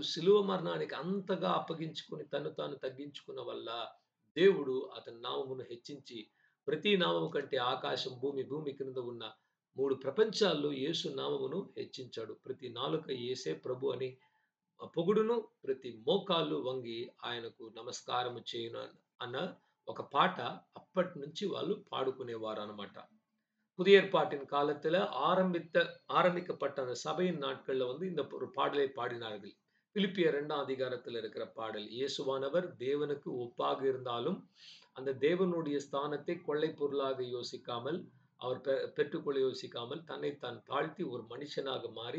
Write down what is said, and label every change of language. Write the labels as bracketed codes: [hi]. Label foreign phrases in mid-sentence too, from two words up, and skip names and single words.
[te] శిలువ మరణానికి అంతగా అప్పగించుకుని తను తాను తగ్గించుకున్న వల్ల దేవుడు అతని నామమును హెచ్చించి ప్రతి నామము కంటే ఆకాశం భూమి క్రింద ఉన్న 3 ప్రపంచాల్లో యేసు నామమును హెచ్చించాడు. ప్రతి నాలుక యేసే ప్రభు అని పొగుడును, ప్రతి మోకాళ్ళు వంగి ఆయనకు నమస్కారము చేయును అన్న ఒక పాట అప్పటి నుంచి వాళ్ళు పాడుకునేవారు అన్నమాట. [ta] புதிய ஏற்பாட்டின் காலத்துல ஆரம்பிக்கப்பட்ட அந்த சபையின் நாட்கள்ல இந்த ஒரு பாடலை பாடினார்கள். பிலிப்பியர் 2ஆம் அதிகாரத்தில் இருக்கிற பாடல். இயேசுவானவர் தேவனுக்கு ஒப்பாக இருந்தாலும் அந்த தேவனுடைய ஸ்தானத்தை கொள்ளை பொருளாக யோசிக்காமல் அவர் பெற்றுக்கொள்ள யோசிக்காமல் தன்னைத்தான் தாழ்த்தி ஒரு மனுஷனாக மாறி